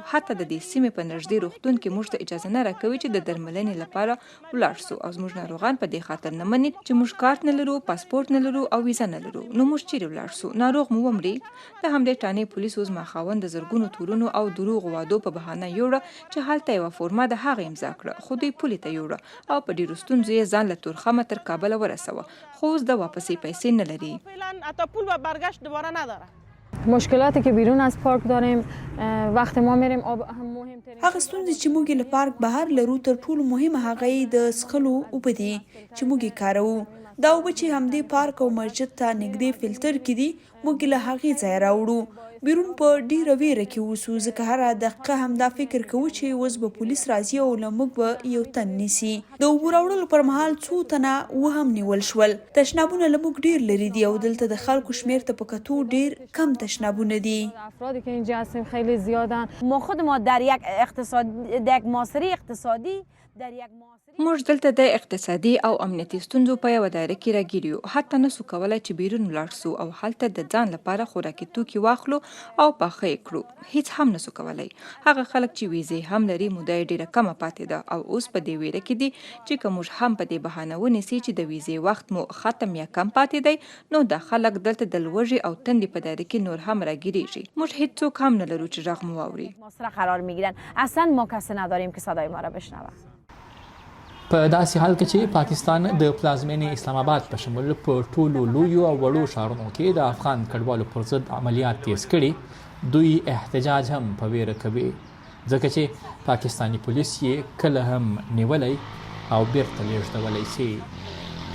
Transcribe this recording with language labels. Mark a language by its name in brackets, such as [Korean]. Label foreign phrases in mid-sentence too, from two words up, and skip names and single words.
[Pashto] حتی د دې سیمې په نږدې روغتون کې موږ ته اجازه نه راکوي چې د درملنې لپاره ولاړ سو او زموږ ناروغان په دې خاطر نه مني چې موږ کارت نه لرو، پاسپورت نه لرو او ویزه نه لرو. نو موږ چیرې ولاړ سو؟ ناروغ مو ومري. د همدې ټانې پولیس اوس ماخاوند د زرګونو تورونو او دروغ وعدو په بهانه یوړه چې هلته یوه فورما د هغه امضا کړه، خو دوی پولې ته یوړه او په ډیرو ستونزو یې ځان له تورخمه تر کابل ورسوه، خو اوس د واپسې پیسې نه لري. [Persian] مشکلاتی که بیرون از پارک داریم وقت ما میریم آب هم مهمترین [Pashto] هغه ستونزې چې موږ له پارک بهر لرو تر ټولو مهمه هغه د څښلو اوبه دي چې موږ کاروو. دا اوبه چې همدې پارک او مسجد ته نږدې فلټر کې دي موږ له هغې ځایه راوړو. بیرون په ډیره ویره کې اوسو ځکه هره دقیقه همدا فکر کوو چې اوس به پولیس راځي او له موږ به یو تن نیسي. د اوبو راوړلو پر مهال 2 تنه وهم نیول شول. تشنابونه له موږ ډیر لري دي او دلته د خلکو شمیر ته په کتو ډیر کم تشنابونه دي. [Persian] افرادی که اینجا هستیم خیلی زیادن. ما خود ما در یک معاشره اقتصادی [Pashto] موږ دلته د اقتصادي او امنیتي ستونزو په یوه دایره کې راګیر یو. حتی نسو کولی چې بیرون ولاړ سو او هلته د ځان لپاره خوراکي توکي واخلو او پاخه یې کړو. هیڅ هم نسو کولی. هغه خلک چې ویزې هم لري موده یې ډیره کمه پاتې ده او اوس په دې ویره کې دي چې که موږ هم په دې بهانه ونیسي چې د ویزې وخت مو ختم یا کم پاتې دی نو دا خلک دلته د لوږې او تندې په دایره کې نور هم راګیریږي. موږ هیڅوک هم نه لرو چې غږ مو واوري. [Persian] قرار میگیرن. اصلا ما کسی نداریم که صدای ما را بشنوه. [Pashto] په داسې حال کې چې پاکستان د پلازمینې اسلام آباد په شمول په ټولو لویو او وړو ښارونو کې د افغان کډوالو پر ضد عملیات تیز کړي، دوی احتجاج هم په ویره کوي ځکه چې پاکستانی پولیس یې کله هم نیولی او بیرته لیږدولی شي.